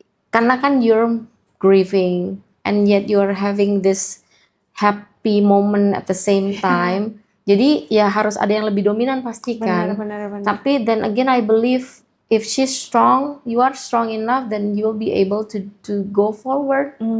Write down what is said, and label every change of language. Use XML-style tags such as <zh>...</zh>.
<id>Karena kan</id> <en>you're grieving and yet you're having this happy moment at the same time.</en> <id>Jadi ya harus ada yang lebih dominan pasti kan. Benar. Tapi</id> <en>then again I believe if she's strong, you are strong enough, then you will be able to go forward.</en>